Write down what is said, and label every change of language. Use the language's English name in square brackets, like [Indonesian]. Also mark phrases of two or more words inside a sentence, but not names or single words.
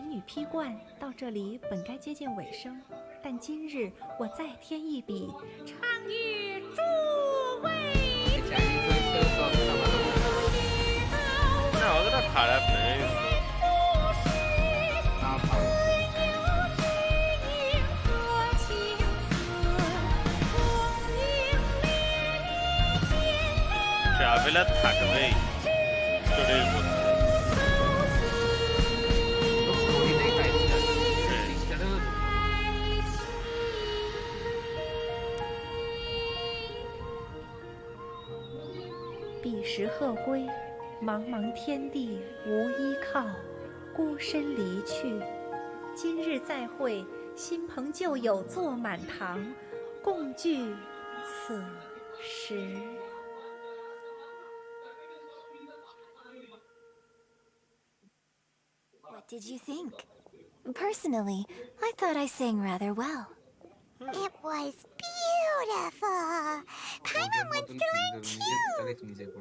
[Chinese] 披冠到这里本该接近尾声，但今日我再添一笔，倡议诸位。 [Bangla] না অতটা খারাপ নয় ট্রাভেলার থাকবেই স্টোরির মধ্যে [Chinese] 彼时鹤归，茫茫天地无依靠，孤身离去。今日再会，新朋旧友坐满堂，共聚此时。 [English] What did you think? Personally, I thought I sang rather well. It was beautiful. Paimon wants to learn too.